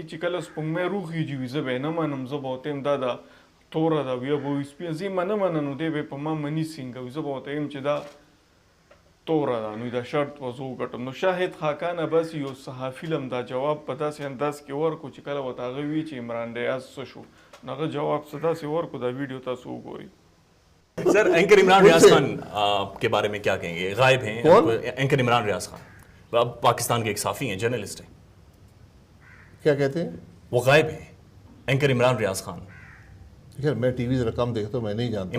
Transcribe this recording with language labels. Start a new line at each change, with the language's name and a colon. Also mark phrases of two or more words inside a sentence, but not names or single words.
Pashto: چې کله سپوږمۍ روخیږي وي زه به یې نه منم زه به ورته یم دا ده توره ده بیا به وي سپینه زه یې به نه منم نو دی به یې په ما مني څنګه وي زه به ورته یم چې دا توره ده نو دا شرط به زه وګټم نو شاهد خاقان عباسی یو صحافي له هم دا جواب په داسې انداز کې ورکړو چې کله ورته هغه وي چې عمران ریاض څه شو نو هغه جواب څه داسې ورکړو دا ویډیو تاسو وګورئ
Hindi: सर एंकर इमरान रियाज खान के बारे में क्या कहेंगे गायब हैं एंकर इमरान रियाज खान अब पाकिस्तान के एक साफ़ी हैं जर्नलिस्ट हैं क्या कहते हैं वो गायब हैं एंकर इमरान रियाज खान यार मैं टीवी जरा कम देखता हूँ मैं नहीं जानता